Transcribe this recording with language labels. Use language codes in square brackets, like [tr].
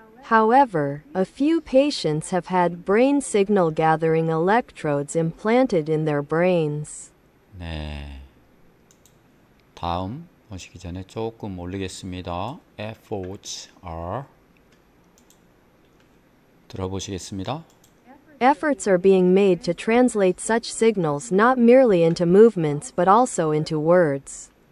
[en] However, a few patients have had brain signal gathering electrodes implanted in their brains. [ko] 네. 다음 보시기 전에 조금 올리겠습니다. [en] Efforts are 들어보시겠습니다. Efforts are being made to translate such signals not merely into movements but also into words.